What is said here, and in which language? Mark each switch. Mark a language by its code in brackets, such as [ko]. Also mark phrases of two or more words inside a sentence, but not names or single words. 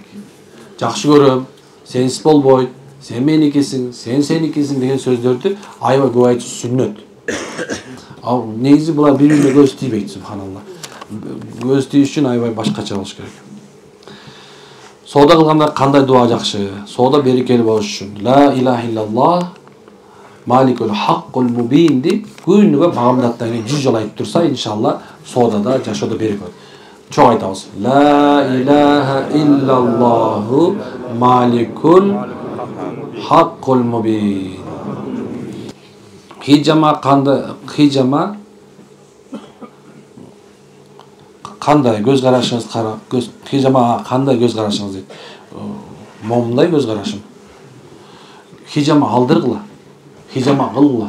[ky] Жакшы көрөм, сенсиз болбойт, сен меникисиң, сен сеникисиң деген сөздөрдү аябай көп айтыш сүннөт. Ал негизи булар бири-бирине көз тийбейт субханалла. Көз тийиш үчүн аябай башкача болуш керек. Соода кылганда кандай дуа жакшы? Соода берекелүү болуш үчүн [ar] لا إله إلا الله الملك الحق المبين [ky] деп күнүгө багамдаттан кийин 100 жолу айтып турса, иншалла соодада жашоодо береке болот. Чоң айтабыз. [ar] لا إله إلا الله الملك الحق المبين. [ky] Хижама кандай көз карашыңыз хижама кандай көз карашыңыз дейт. Момундай көз карашым. Хижама алдыргыла. Хижама кылгыла.